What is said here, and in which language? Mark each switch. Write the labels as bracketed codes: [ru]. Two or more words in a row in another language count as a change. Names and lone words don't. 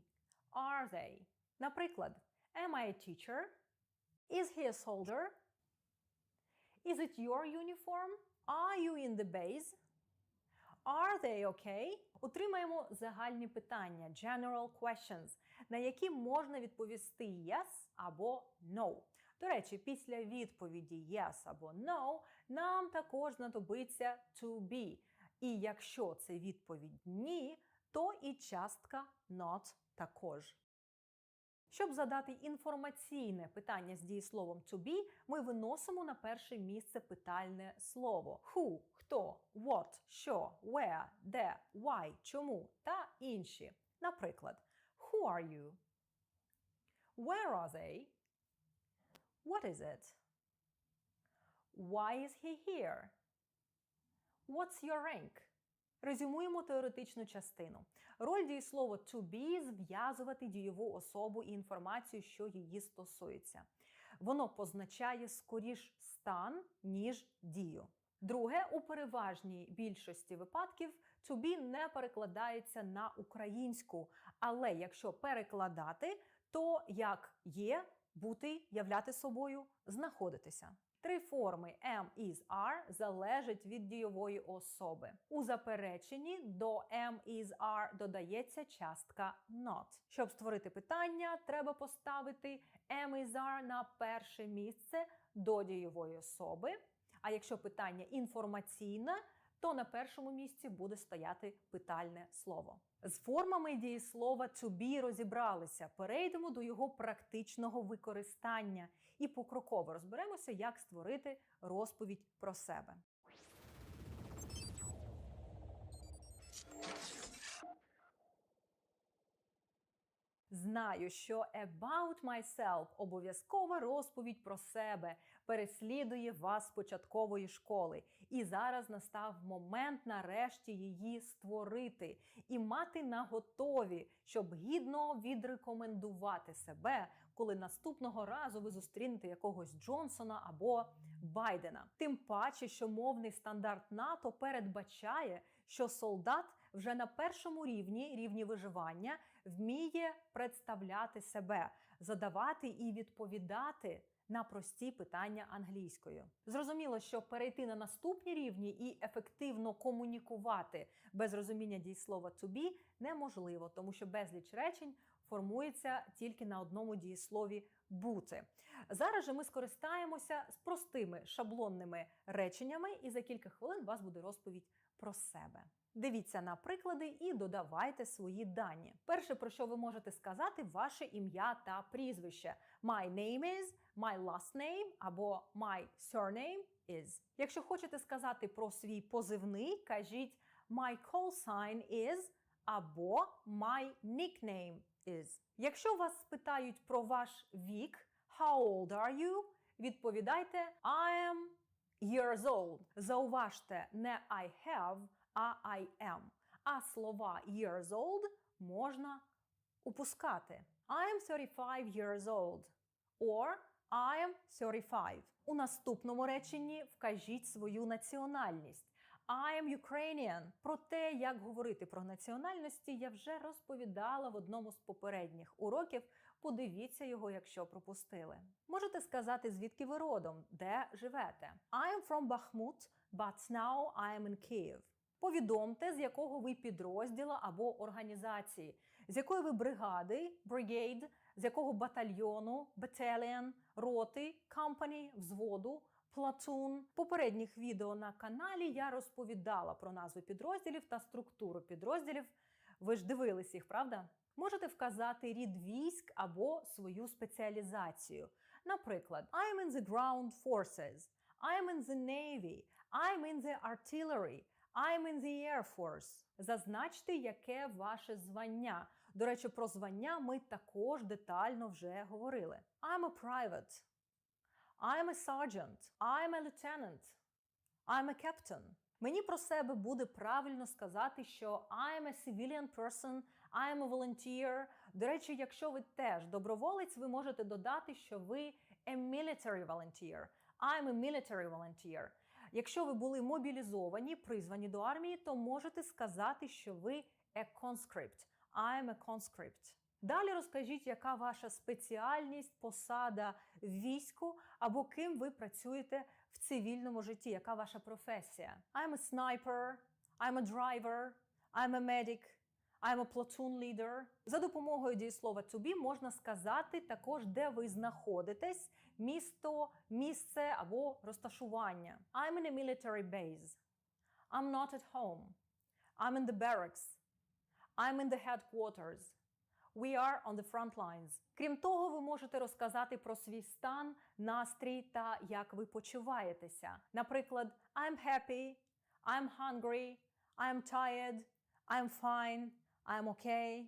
[en] Are they? Наприклад, am I a teacher? Is he a soldier? Is it your uniform? Are you in the base? Are they okay? [uk] Отримаємо загальні питання, [en] general questions, [uk] на які можна відповісти yes або no. До речі, після відповіді yes або no нам також знадобиться [en] to be. [uk] І якщо це відповідь ні, то і частка not також. Щоб задати інформаційне питання з дієсловом [en] to be, [uk] ми виносимо на перше місце питальне слово. Who – хто, what – що, where – де, why – чому та інші. Наприклад, [en] who are you? Where are they? What is it? Why is he here? What's your rank? [uk] Резюмуємо теоретичну частину. Роль дієслова [en] to be – [uk] зв'язувати дієву особу і інформацію, що її стосується. Воно позначає скоріш стан, ніж дію. Друге, у переважній більшості випадків [en] to be [uk] не перекладається на українську, але якщо перекладати, то як є, Бути, являти собою, знаходитися. Три форми [en] am, is, are [uk] залежать від дійової особи. У запереченні до [en] am, is, are [uk] додається частка not. Щоб створити питання, треба поставити [en] am, is, are [uk] на перше місце до дійової особи. А якщо питання інформаційне, то на першому місці буде стояти питальне слово. З формами дієслова [en] to be [uk] розібралися. Перейдемо до його практичного використання і покроково розберемося, як створити розповідь про себе. Знаю, що [en] about myself – [uk] обов'язкова розповідь про себе, переслідує вас з початкової школи. І зараз настав момент нарешті її створити і мати наготові, щоб гідно відрекомендувати себе, коли наступного разу ви зустрінете якогось Джонсона або Байдена. Тим паче, що мовний стандарт НАТО передбачає, що солдат вже на першому рівні виживання, вміє представляти себе, задавати і відповідати на прості питання англійською. Зрозуміло, що перейти на наступні рівні і ефективно комунікувати без розуміння дієслова [en] to be [uk] неможливо, тому що безліч речень формується тільки на одному дієслові бути. Зараз же ми скористаємося з простими шаблонними реченнями, і за кілька хвилин у вас буде розповідь про себе. Дивіться на приклади і додавайте свої дані. Перше, про що ви можете сказати, ваше ім'я та прізвище. [en] My name is, my last name або my surname is. [uk] Якщо хочете сказати про свій позивний, кажіть [en] my call sign is [uk] або [en] my nickname is. [uk] Якщо вас спитають про ваш вік, [en] how old are you, відповідайте I am years old. [uk] Зауважте не [en] I have, а I am. [uk] А слова [en] years old [uk] можна упускати. [en] I am 35 years old. Or I am 35. [uk] У наступному реченні вкажіть свою національність. [en] I am Ukrainian. [uk] Про те, як говорити про національності, я вже розповідала в одному з попередніх уроків. Подивіться його, якщо пропустили. Можете сказати, звідки ви родом, де живете. [en] I am from Bakhmut, but now I am in Kyiv. [uk] Повідомте, з якого ви підрозділа або організації, з якої ви бригади, brigade, з якого батальйону, battalion, роти, company, взводу, platoon. В попередніх відео на каналі я розповідала про назви підрозділів та структуру підрозділів. Ви ж дивились їх, правда? Можете вказати рід військ або свою спеціалізацію. Наприклад, [en] I'm in the ground forces, I'm in the navy, I'm in the artillery, I'm in the Air Force. [uk] Зазначте, яке ваше звання. До речі, про звання ми також детально вже говорили. [en] I'm a private. I'm a sergeant. I'm a lieutenant. I'm a captain. [uk] Мені про себе буде правильно сказати, що [en] I'm a civilian person, I'm a volunteer. [uk] До речі, якщо ви теж доброволець, ви можете додати, що ви [en] a military volunteer. I'm a military volunteer. [uk] Якщо ви були мобілізовані, призвані до армії, то можете сказати, що ви [en] a conscript. I'm a conscript. [uk] Далі розкажіть, яка ваша спеціальність, посада в війську, або ким ви працюєте в цивільному житті, яка ваша професія. [en] I'm a sniper, I'm a driver, I'm a medic, I'm a platoon leader. [uk] За допомогою дієслова [en] to be [uk] можна сказати також, де ви знаходитесь, місто, місце або розташування. [en] I'm in a military base. I'm not at home. I'm in the barracks. I'm in the headquarters. We are on the front lines. [uk] Крім того, ви можете розказати про свій стан, настрій та як ви почуваєтеся. Наприклад, [en] I'm happy, I'm hungry, I'm tired, I'm fine, I'm okay.